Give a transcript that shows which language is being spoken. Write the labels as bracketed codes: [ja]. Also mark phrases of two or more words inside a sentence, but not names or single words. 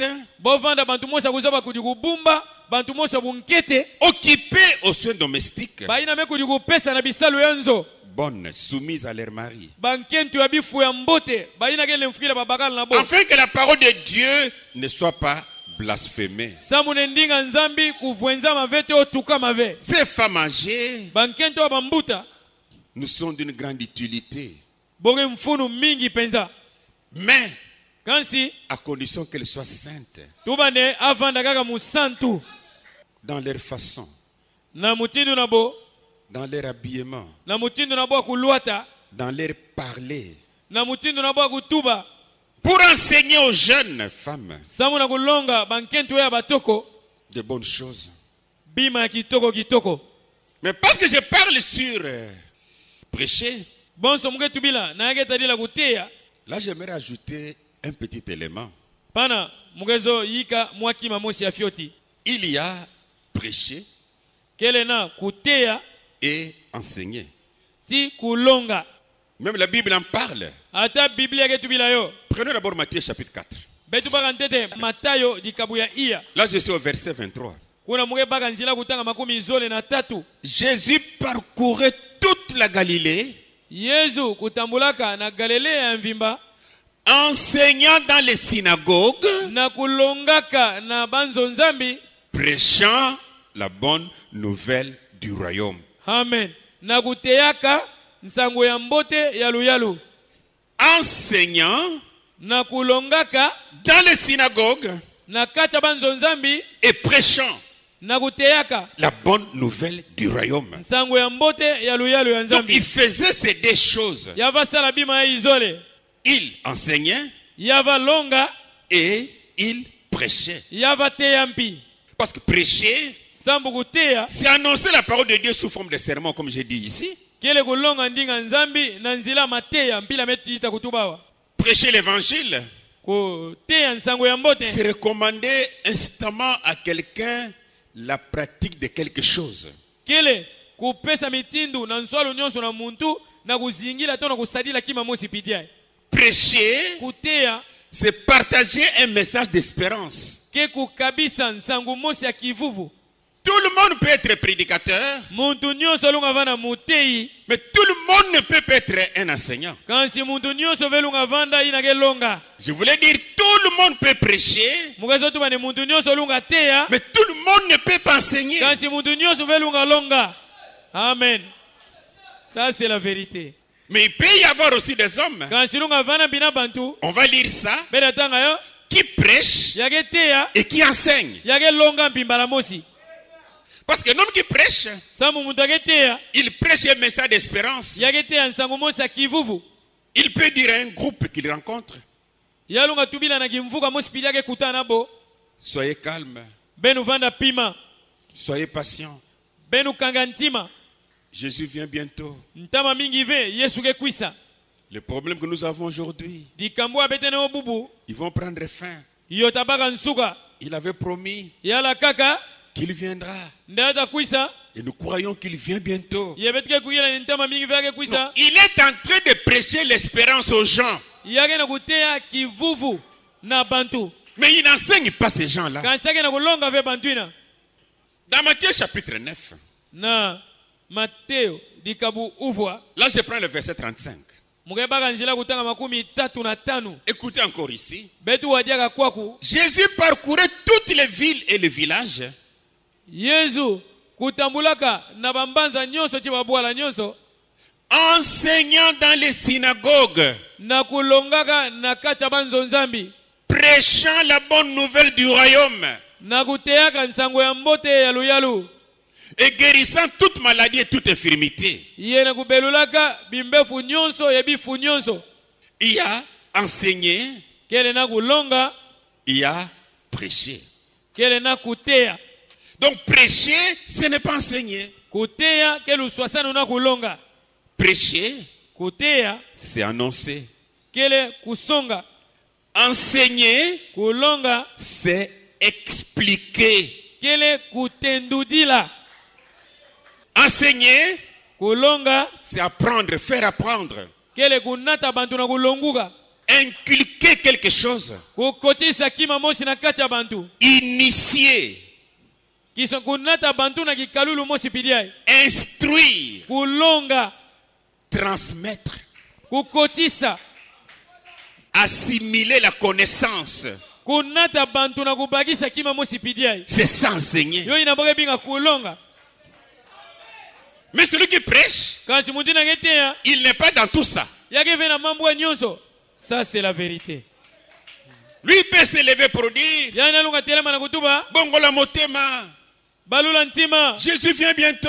[ktu] Bovanda bantu mosa kuzaba kudikubumba bantu mosa bunkete [fr] occupés aux soins domestiques, [ktu] baina me kudikupesa na bisalu yanzo [fr] bonnes, soumises à leurs maris. [ktu] bankentu ya bifu ya mbote baina ke lemfukila babakala nabo [fr] Afin que la parole de Dieu ne soit pas blasphémée. [ktu] samune ndinga nzambi kuvwenza mavete otuka mave. [fr] Ces femmes âgées [ktu] Bankento wa bambuta [fr] nous sont d'une grande utilité, [ktu] boge mfunu mingi penza [fr] mais [ktu] kansi [fr] à condition qu'elles soient saintes [ktu] tubane avanda kaka musantu [fr] dans leur façon, [ktu] na mutindu nabo [fr] dans leur habillement, [ktu] na mutindu nabo akuluata [fr] dans leur parler, [ktu] na mutindu nabo akutuba [fr] pour enseigner aux jeunes femmes [ktu] samu na kulonga bankentu ya batoko [fr] de bonnes choses. [ktu] bima ya kitoko. [fr] Mais parce que je parle sur prêcher, [ktu] Bonso mgetu bila na yake tadila kutea [fr] là j'aimerais ajouter un petit élément. [ktu] pana mugezo yika mwaki mamosi ya fioti [fr] Il y a prêcher [ktu] kele na kutea [fr] et enseigner. [ktu] ti kulonga. [fr] Même la Bible en parle. [ktu] Ata Biblia yetu bila yo [fr] Prenons d'abord Matthieu chapitre 4. [ktu] betu baka ntete Matayo dikabu ya iya [fr] Là je suis au verset 23. [ktu] kuna muge baka nzila kutanga 13. [fr] Jésus parcourait toute la Galilée, [ktu] Yesu kutambulaka na Galilea ya mvimba [fr] enseignant dans les synagogues, [ktu] na kulongaka na banzo nzambi. [fr] prêchant la bonne nouvelle du royaume. Amen. [ktu] Na kuteaka nsango ya mbote yalu yalu. [fr] Enseignant [ktu] Na kulongaka [fr] dans les synagogues [ktu] na kacha banzo nzambi [fr] et prêchant [ktu] na kuteaka [fr] la bonne nouvelle du royaume. [ktu] nsango ya mbote yalu yalu ya [fr] Donc [ktu] nzambi. [fr] il faisait ces deux choses. [ktu] Yava sala bima ya izole. [fr] Il enseignait [ktu] Yava longa. [fr] et il prêchait. [ktu] Yava teyampi. [fr] Parce que prêcher, [ktu] Sambu kutea. [fr] c'est annoncer la parole de Dieu sous forme de sermon, comme j'ai dit ici. [ktu] Kele kulonga ndinga nzambi na nzila mateya mpila metu yita kutubawa. [fr] Prêcher l'évangile, [ktu] Kuteya nsango ya mbote. [fr] c'est recommander instamment à quelqu'un la pratique de quelque chose. [ktu] Kele kupesa mitindu na nswalu nyonso na muntu na kuzingila to na kusadila kima mosi pitia. [fr] Prêcher, [ktu] Kuteya [fr] c'est partager un message d'espérance. [ktu] ke kukabisa nsango mosi ya kivuvu. [fr] Tout le monde peut être prédicateur, [ktu] Muntu nyonso lunga vana mutei. [fr] mais tout le monde ne peut pas être un enseignant. [ktu] Kansi muntu nyonso velunga vanda ina ke longa. [fr] Je voulais dire, tout le monde peut prêcher, [ktu] Mugazo tu bane muntu nyonso lunga teya. [fr] mais tout le monde ne peut pas enseigner. [ktu] Kansi muntu nyonso velunga longa. [fr] Amen. Ça c'est la vérité. Mais il peut y avoir aussi des hommes, [ktu] Kansi lunga vana bina bantu. [fr] on va lire ça, [ktu] Bela tanga yo. [fr] qui prêchent [ktu] Yage teya. [fr] et qui enseignent. [ktu] Yage longa mpimbala mosi. [fr] Parce que l'homme qui prêche, [ktu] Samu muntu yage teya. [fr] il prêche un message d'espérance. [ktu] Yage teya nsango mosi ya kivuvu. [fr] Il peut dire à un groupe qu'il rencontre, [ktu] Yalunga tubila na kimvuka mosi pili yake kutana bo. [fr] soyez calme, [ktu] Benu vanda pima. [fr] soyez patient. [ktu] Benu kangantima. [fr] Jésus vient bientôt. [ktu] Ntama mingi ve Yesu ke kwisa. [fr] Le problème que nous avons aujourd'hui, [ktu] Dikambo abetene obubu. [fr] ils vont prendre fin. [ktu] Yotabaka nsuka. [fr] Il avait promis [ktu] Yala kaka. [fr] qu'il viendra. [ktu] ndata kuisa [fr] Et nous croyons qu'il vient bientôt. [ktu] yebetike kuyela ntama mingi vyake [fr] Non, [ktu] kuisa [fr] il est en train de prêcher l'espérance aux gens. [ktu] yake na kuteya kivuvu na bantu [fr] Mais il n'enseigne pas ces gens-là. [ktu] kansi yake na kulonga ve bantu ina [fr] Dans Matthieu chapitre 9, [ktu] na Mateo dikabu uvwa [fr] là je prends le verset 35. [ktu] mukebaka nzila kutanga 35 [fr] Écoutez encore ici. [ktu] betu wadiaka kwaku [fr] Jésus parcourait toutes les villes et les villages, [ktu] yesu kutambulaka na bambanza nyonso ti babwala nyonso [fr] enseignant dans les synagogues, [ktu] na kulongaka na kati ya banzonzambi [fr] prêchant la bonne nouvelle du royaume [ktu] na kuteyaka nsango ya mbote ya luyalu [fr] et guérissant toute maladie et toute infirmité. [ktu] ye na kubelulaka bimbefu nyonso ya bifu nyonso [fr] Il y a enseigné, [ktu] kele na kulonga [fr] il y a prêché. [ktu] kele na kuteya [fr] Donc prêcher, ce n'est pas enseigner. [ktu] kuteya ke luswasanu na kulonga [fr] Prêcher, [ktu] kuteya [fr] c'est annoncer. [ktu] kele kusonga [fr] Enseigner, [ktu] kulonga [fr] c'est expliquer. [ktu] kele kutendudila [fr] Enseigner, [ktu] kulonga [fr] c'est apprendre, faire apprendre. [ktu] kele kunata bantu na kulonguka [fr] Inculquer quelque chose. [ktu] kukotisa kima mosi na kati ya bantu [fr] Initier. [ktu] kiso kunata bantu na kikalulu mosi pidiai [fr] Instruire. [ktu] kulonga [fr] Transmettre. [ktu] kukotisa [fr] Assimiler la connaissance. [ktu] kunata bantu na kubakisa kima mosi pidiai [fr] C'est ça enseigner. [ktu] yo inaboke binga kulonga [fr] Mais celui qui prêche, [ktu] kasi muntu na keteya [fr] il n'est pas dans tout ça. [ktu] yake ve na mambo ya nyonso [fr] ça c'est la vérité Lui il peut se lever pour dire, [ktu] yana lunga telema na kutuba [ln] Bongola motema, [ktu] balula ntima [fr] Jésus vient bientôt.